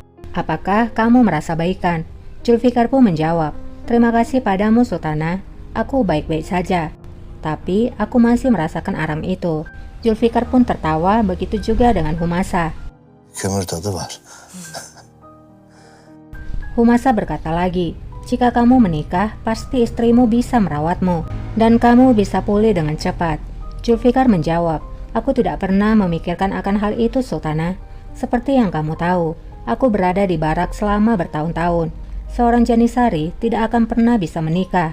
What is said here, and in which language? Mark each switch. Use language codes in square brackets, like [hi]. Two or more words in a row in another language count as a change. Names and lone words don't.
[id] Apakah kamu merasa baikan? Zulfikar pun menjawab, terima kasih padamu Sultanah, aku baik-baik saja. Tapi aku masih merasakan aram itu. Zulfikar pun tertawa, begitu juga dengan Humasa. [tr] Kömür tadı var. [id] Humasa berkata lagi, jika kamu menikah, pasti istrimu bisa merawatmu, dan kamu bisa pulih dengan cepat. Zulfikar menjawab, aku tidak pernah memikirkan akan hal itu Sultanah. Seperti yang kamu tahu, aku berada di barak selama bertahun-tahun. Seorang Janisari tidak akan pernah bisa menikah.